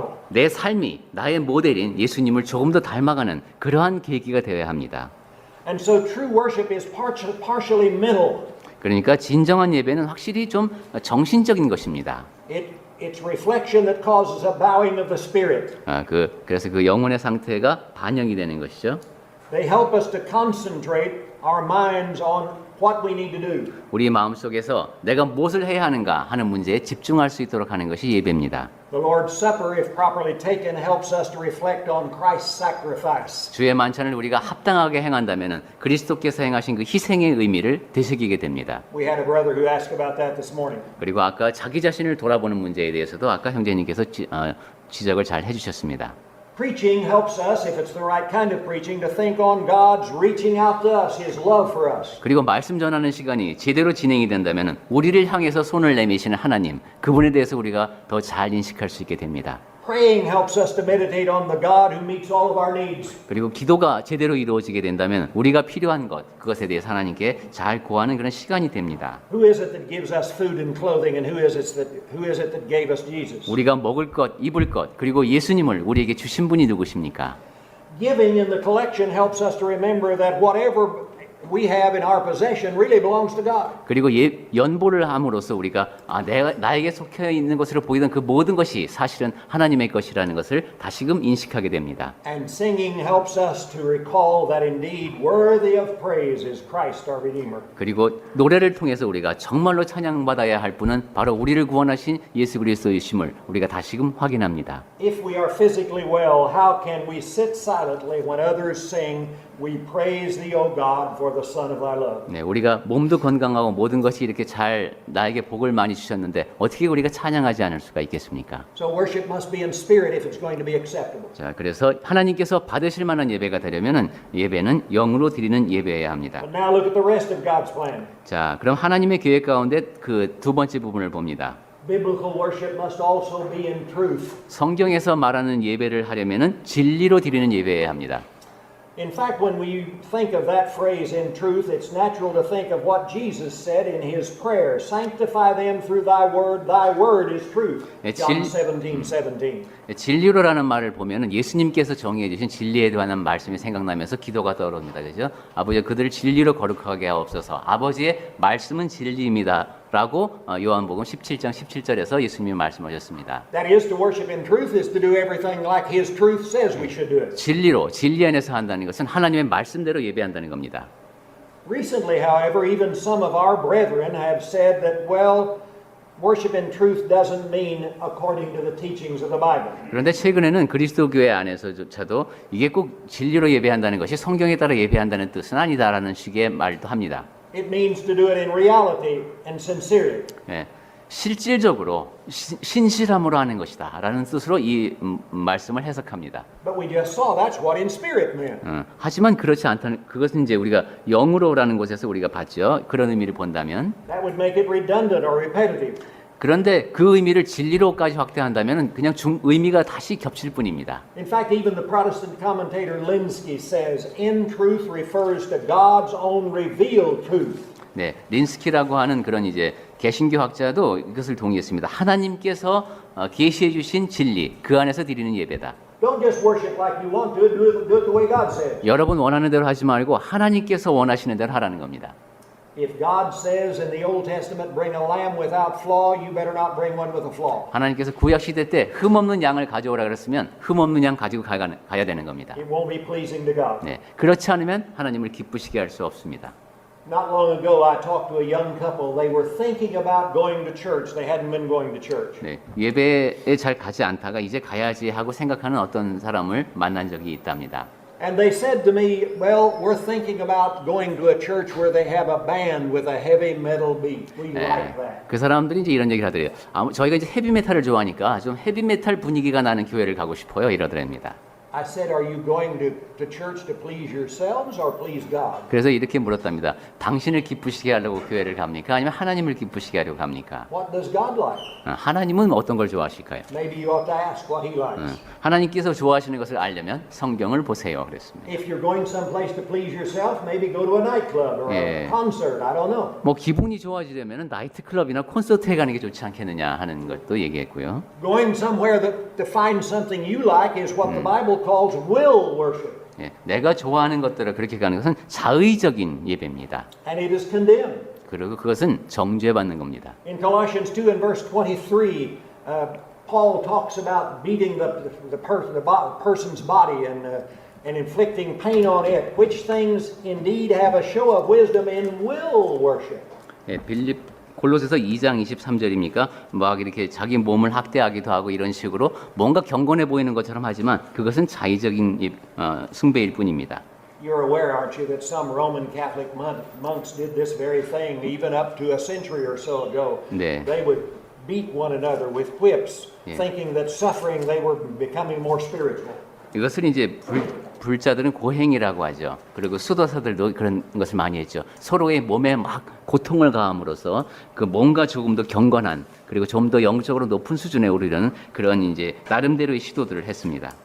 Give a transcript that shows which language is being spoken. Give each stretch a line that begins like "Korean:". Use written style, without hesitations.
Korean: 그리고 내 삶이 나의 모델인 예수님을 조금 더 닮아가는 그러한 계기가 되어야 합니다.
English: And so true worship is partially mental.
Korean: 그러니까 진정한 예배는 확실히 좀 정신적인 것입니다.
English: It's reflection that causes a bowing of the spirit.
Korean: 그래서 그 영혼의 상태가 반영이 되는 것이죠.
English: They help us to concentrate our minds on what we need to do.
Korean: 우리 마음속에서 내가 무엇을 해야 하는가 하는 문제에 집중할 수 있도록 하는 것이 예배입니다.
English: The Lord's Supper, if properly taken, helps us to reflect on Christ's sacrifice.
Korean: 주의 만찬을 우리가 합당하게 행한다면 그리스도께서 행하신 그 희생의 의미를 되새기게 됩니다.
English: We had a brother who asked about that this morning.
Korean: 그리고 아까 자기 자신을 돌아보는 문제에 대해서도 아까 형제님께서 지적을 잘 해주셨습니다.
English: Preaching helps us, if it's the right kind of preaching, to think on God's reaching out to us, His love for us.
Korean: 그리고 말씀 전하는 시간이 제대로 진행이 된다면 우리를 향해서 손을 내미시는 하나님, 그분에 대해서 우리가 더 잘 인식할 수 있게 됩니다.
English: Praying helps us to meditate on the God who meets all of our needs.
Korean: 그리고 기도가 제대로 이루어지게 된다면 우리가 필요한 것, 그것에 대해서 하나님께 잘 구하는 그런 시간이 됩니다.
English: Who is it that gives us food and clothing, and who is it that gave us Jesus?
Korean: 우리가 먹을 것, 입을 것, 그리고 예수님을 우리에게 주신 분이 누구십니까?
English: Giving in the collection helps us to remember that whatever we have in our possession really belongs to God.
Korean: 그리고 연보를 함으로써 우리가 나에게 속해 있는 것으로 보이던 그 모든 것이 사실은 하나님의 것이라는 것을 다시금 인식하게 됩니다.
English: And singing helps us to recall that indeed worthy of praise is Christ our Redeemer.
Korean: 그리고 노래를 통해서 우리가 정말로 찬양받아야 할 분은 바로 우리를 구원하신 예수 그리스도이심을 우리가 다시금 확인합니다.
English: If we are physically well, how can we sit silently when others sing, "We praise thee, O God, for the Son of thy love"?
Korean: 네, 우리가 몸도 건강하고 모든 것이 이렇게 잘 나에게 복을 많이 주셨는데 어떻게 우리가 찬양하지 않을 수가 있겠습니까?
English: So worship must be in spirit if it's going to be acceptable.
Korean: 자, 그래서 하나님께서 받으실 만한 예배가 되려면은 예배는 영으로 드리는 예배여야 합니다.
English: But now look at the rest of God's plan.
Korean: 자, 그럼 하나님의 계획 가운데 그 두 번째 부분을 봅니다.
English: Biblical worship must also be in truth.
Korean: 성경에서 말하는 예배를 하려면은 진리로 드리는 예배여야 합니다.
English: In fact, when we think of that phrase in truth, it's natural to think of what Jesus said in his prayer, "Sanctify them through thy word is truth." John 17:17.
Korean: 진리로라는 말을 보면은 예수님께서 정의해 주신 진리에 관한 말씀이 생각나면서 기도가 떠오릅니다. 그죠? 아버지 그들을 진리로 거룩하게 하옵소서. 아버지의 말씀은 진리입니다. 라고 요한복음 17장 17절에서 예수님이 말씀하셨습니다.
English: That is, to worship in truth is to do everything like his truth says we should do it.
Korean: 진리로, 진리 안에서 한다는 것은 하나님의 말씀대로 예배한다는 겁니다.
English: Recently, however, even some of our brethren have said that, well, worship in truth doesn't mean according to the teachings of the Bible.
Korean: 그런데 최근에는 그리스도 교회 안에서조차도 이게 꼭 진리로 예배한다는 것이 성경에 따라 예배한다는 뜻은 아니다라는 식의 말도 합니다.
English: It means to do it in reality and sincerity.
Korean: 예, 실질적으로 신실함으로 하는 것이다 라는 뜻으로 이 말씀을 해석합니다.
English: But we just saw that's what in spirit meant.
Korean: 하지만 그렇지 않다는 그것은 이제 우리가 영으로라는 곳에서 우리가 봤죠. 그런 의미를 본다면
English: That would make it redundant or repetitive.
Korean: 그런데 그 의미를 진리로까지 확대한다면 그냥 의미가 다시 겹칠 뿐입니다.
English: In fact, even the Protestant commentator Linsky says, "In truth refers to God's own revealed truth."
Korean: 네, 린스키라고 하는 그런 이제 개신교학자도 이것을 동의했습니다. 하나님께서 계시해 주신 진리, 그 안에서 드리는 예배다.
English: Don't just worship like you want to, do it the way God says.
Korean: 여러분 원하는 대로 하지 말고 하나님께서 원하시는 대로 하라는 겁니다.
English: If God says in the Old Testament, bring a lamb without flaw, you better not bring one with a flaw.
Korean: 하나님께서 구약 시대 때 흠 없는 양을 가져오라 그랬으면 흠 없는 양 가지고 가야 되는 겁니다.
English: It won't be pleasing to God.
Korean: 네, 그렇지 않으면 하나님을 기쁘시게 할 수 없습니다.
English: Not long ago, I talked to a young couple. They were thinking about going to church. They hadn't been going to church.
Korean: 네, 예배에 잘 가지 않다가 이제 가야지 하고 생각하는 어떤 사람을 만난 적이 있답니다.
English: And they said to me, well, we're thinking about going to a church where they have a band with a heavy metal beat. We like that.
Korean: 그 사람들이 이제 이런 얘기를 하더래요. 저희가 이제 헤비메탈을 좋아하니까 좀 헤비메탈 분위기가 나는 교회를 가고 싶어요. 이러더랍니다.
English: I said, are you going to church to please yourselves or please God?
Korean: 그래서 이렇게 물었답니다. 당신을 기쁘시게 하려고 교회를 갑니까? 아니면 하나님을 기쁘시게 하려고 갑니까?
English: What does God like?
Korean: 하나님은 어떤 걸 좋아하실까요?
English: Maybe you ought to ask what He likes.
Korean: 하나님께서 좋아하시는 것을 알려면 성경을 보세요. 그랬습니다.
English: If you're going someplace to please yourself, maybe go to a nightclub or a concert. I don't know.
Korean: 뭐 기분이 좋아지려면 나이트클럽이나 콘서트에 가는 게 좋지 않겠느냐 하는 것도 얘기했고요.
English: Going somewhere to find something you like is what the Bible calls will worship.
Korean: 예, 내가 좋아하는 것들을 그렇게 가는 것은 자의적인 예배입니다.
English: And it is condemned.
Korean: 그리고 그것은 정죄받는 겁니다.
English: In Colossians 2 and verse 23, Paul talks about beating the person's body and inflicting pain on it, which things indeed have a show of wisdom and will worship.
Korean: 예, 골로새서 2장 23절입니까? 막 이렇게 자기 몸을 학대하기도 하고 이런 식으로 뭔가 경건해 보이는 것처럼 하지만 그것은 자의적인 숭배일 뿐입니다.
English: You're aware, aren't you, that some Roman Catholic monks did this very thing even up to a century or so ago.
Korean: 네.
English: They would beat one another with whips, thinking that suffering they were becoming more spiritual.
Korean: 이것을 이제 불자들은 고행이라고 하죠. 그리고 수도사들도 그런 것을 많이 했죠. 서로의 몸에 막 고통을 가함으로써 그 뭔가 조금 더 경건한 그리고 좀 더 영적으로 높은 수준에 오르려는 그런 이제 나름대로의 시도들을 했습니다.